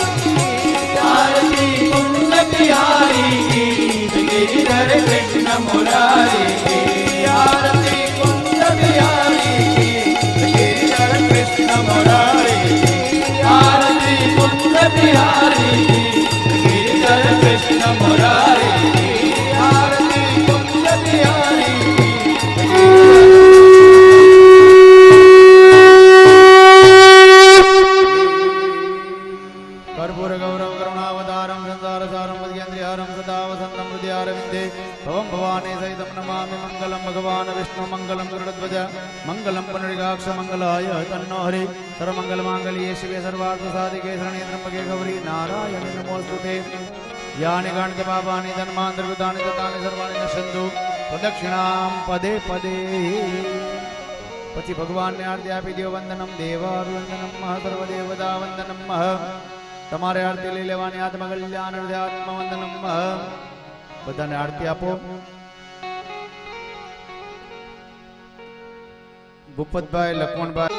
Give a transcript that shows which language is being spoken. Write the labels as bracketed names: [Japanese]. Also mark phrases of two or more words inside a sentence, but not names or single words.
[Hindi] आरती कुंज बिहारी की गिरिधर कृष्ण मुरारी की आरती कुंज बिहारी की गिरिधर कृष्ण मुरारी की आरती कुंज बिहारी की गिरिधर कृष्ण मुरारी की आरती कुंज बिहारी [Sanskrit] कर्पूर गौरव करुणावतारं संसारसारं मध्येन्द्रियारं सदा वसन्तं हृदयारविन्दे भवं भवानी सहितं नमामि मङ्गलं भगवान् विष्णु मङ्गलं गरुडध्वज मङ्गलं पुनरिकाक्ष मङ्गलाय तन्नो हरि सर्वमङ्गलमाङ्गल्ये शिवे सर्वार्थसाधिके शरण्ये त्र्यम्बके गौरी नारायणि नमोऽस्तुते यानि गणित पापानि धर्मान्तर्गतानि ततानि सर्वाणि नश्यन्तु प्रदक्षिणां पदे पदे [Gujarati] પછી ભગવાનને આરતી આપી દો [Sanskrit] वन्दनम् देवाभिवन्दनम् सर्वदेवता वन्दनम् [Gujarati] તમારે આરતી લઈ લેવાની આત્મ કલ્યાણ આત્મ વંદનમ બધાને આરતી આપો ભૂપતભાઈ લખમણભાઈ